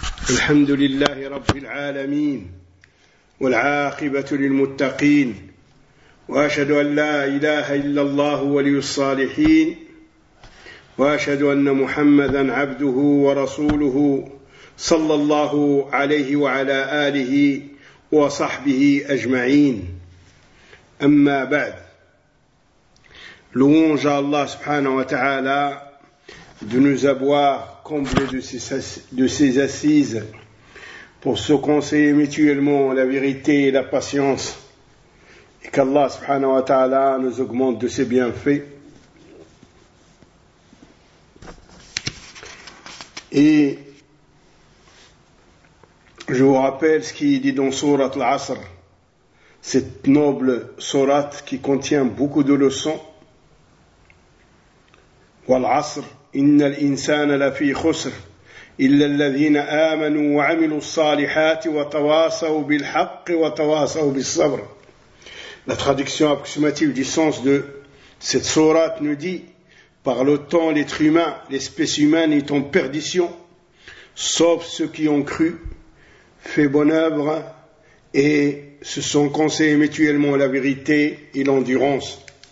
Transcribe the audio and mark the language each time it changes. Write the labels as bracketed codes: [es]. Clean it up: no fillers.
[ar] الحمد لله رب العالمين، والعاقبة للمتقين، وأشهد أن لا إله إلا الله ولي الصالحين، وأشهد أن محمدا عبده ورسوله صلى الله عليه وعلى آله وصحبه أجمعين. أما بعد، لون جاء الله سبحانه وتعالى [fr] de nous avoir comblés de ces assises pour se conseiller mutuellement la vérité et la patience, et qu'Allah subhanahu wa ta'ala nous augmente de ses bienfaits. Et je vous rappelle ce qu'il dit dans Sourate Al-Asr, cette noble sourate qui contient beaucoup de leçons. [ar] Wal-Asr, إن الإنسان لفي خسر إلا الذين آمنوا وعملوا الصالحات وتواصوا بالحق وتواصوا بالصبر. [fr] La traduction approximative du sens de cette sourate nous dit: par le temps, l'être humain, l'espèce humaine est en perdition, sauf ceux qui ont cru, fait bonne œuvre et se sont conseillés mutuellement la vérité et l'endurance.